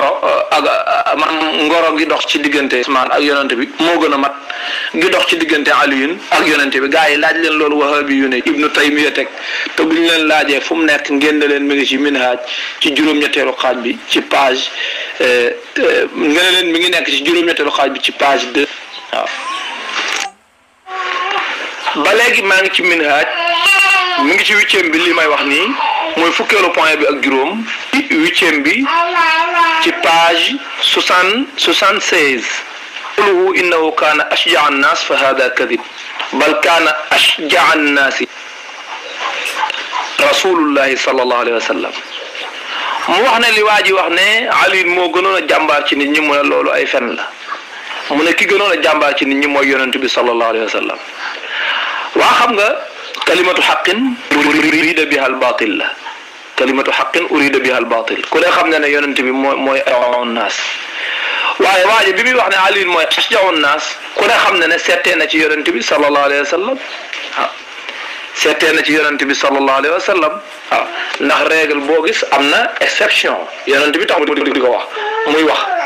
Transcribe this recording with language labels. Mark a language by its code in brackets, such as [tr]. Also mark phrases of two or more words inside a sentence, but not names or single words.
[wo] ngoro gi dox ci diggante Usman ak yonent bi moo gën a mat gi dox ci diggante Aliyun ak yonent bi gaa yi laaj leen loolu wahabi yu ne Ibnu Taymiya teg te bu ñu leen laajee fu mu nekk ngeen ne leen mi ngi ci minhaj ci juróom-ñetteelu xaaj bi ci page ngeen ne leen mi ngi nekk ci juróom-ñetteelu xaaj bi ci page 2 waaw ba léegi maa ngi ci minhaj mi ngi ci 8e bi li may wax nii mooy fukkeelu point bi ak juróom 8e bi ci page 76 [ar] قوله إنه كان أشجع الناس فهذا كذب بل كان أشجع الناس رسول الله صلى الله عليه وسلم [wo] mu wax ne li waa ji wax ne Ali moo gënoon a jàmbaar ci nit ñi mu ne loolu ay fen la mu ne ki gënoon a jàmbaar ci nit ñi mooy yonent bi [ar] صلى الله عليه وسلم [wo] waa xam nga [ar] كلمة حق أريد بها الباطل [wo] la [ar] كلمة حق أريد بها الباطل [wo] ku ne xam ne yonent bi mooy [ar] أشجع الناس [wo] waaye waa ji bi muy wax ne Ali mooy [ar] أشجع الناس [wo] ku ne xam ne seetee na ci yonent bi [ar] صلى الله عليه وسلم [wo] waaw seetee na ci yonent bi [ar] صلى الله عليه وسلم [wo] waaw ndax règle boo gis am na exception yonent bi tax di ko wax muy wax